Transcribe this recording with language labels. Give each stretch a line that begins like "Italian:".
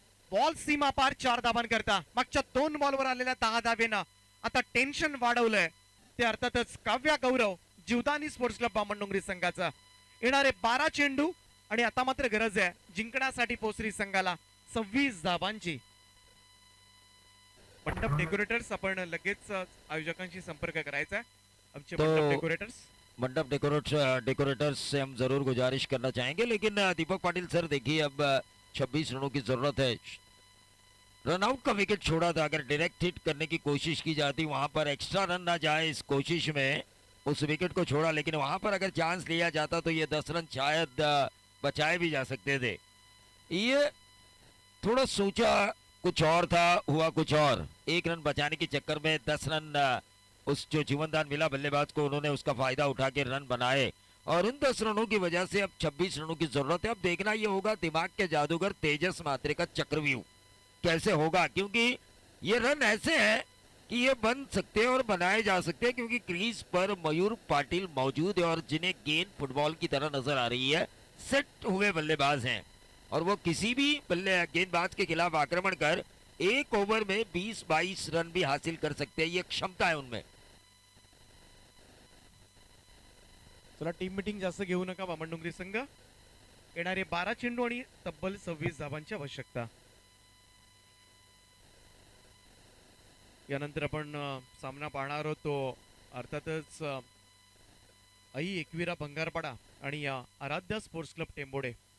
Marathi: Ball सीमा पार 4 धावांकरता. मागच्या 2 बॉलवर आलेल्या 10 धावेनं आता टेन्शन वाढवलंय ते अर्थातच काव्या गौरव जीवदानी स्पोर्ट्स क्लब बामणडोंगरी संघाचा. येणारे 12 चेंडू आणि आता मात्र गरज आहे जिंकण्यासाठी पोसरी संघाला 26 धावांची. मंडप डेकोरेटर्स, आपण लगेच आयोजकांशी संपर्क करायचा आहे. आमचे मंडप डेकोरेटर्स,
Hindi: मंडप डेकोरेटर्स से हम जरूर गुजारिश करना चाहेंगे, लेकिन दीपक पाटिल सर देखिए अब 26 रनों की जरूरत है. रनआउट का विकेट छोड़ा था, अगर डायरेक्ट हिट करने की कोशिश की जाती वहां पर एक्स्ट्रा रन ना जाए इस कोशिश में, उस विकेट को छोड़ा, लेकिन वहां पर अगर चांस लिया जाता तो ये 10 रन शायद बचाए भी जा सकते थे. ये थोड़ा सोचा कुछ और था, हुआ कुछ और. 1 रन बचाने के चक्कर में 10 रन उस जो जीवनदान मिला बल्लेबाज को, उन्होंने उसका फायदा उठा के रन बनाए और उन 10 रनों की वजह से अब 26 रनों की जरूरत है. अब देखना ये होगा दिमाग के जादूगर तेजस म्हात्रे का चक्रव्यूह कैसे होगा, क्योंकि ये रन ऐसे हैं कि ये बन सकते हैं और बनाए जा सकते हैं, क्योंकि क्रीज पर मयूर पाटिल मौजूद है और जिन्हें गेंद फुटबॉल की तरह नजर आ रही है, सेट हुए बल्लेबाज हैं और वो किसी भी गेंदबाज के खिलाफ आक्रमण कर 1 ओवर में 20-22 रन भी हासिल कर सकते हैं. ये क्षमता है उनमें.
Marathi: चला, टीम मीटिंग जास्त घेऊ नका बामणडोंगरी संघ. येणारे 12 चेंडू आणि तब्बल 26 धावांची आवश्यकता. यानंतर आपण सामना पाहणार आहोत तो अर्थातच आई एकविरा भंगारपाडा आणि आराध्या स्पोर्ट्स क्लब टेंबोडे.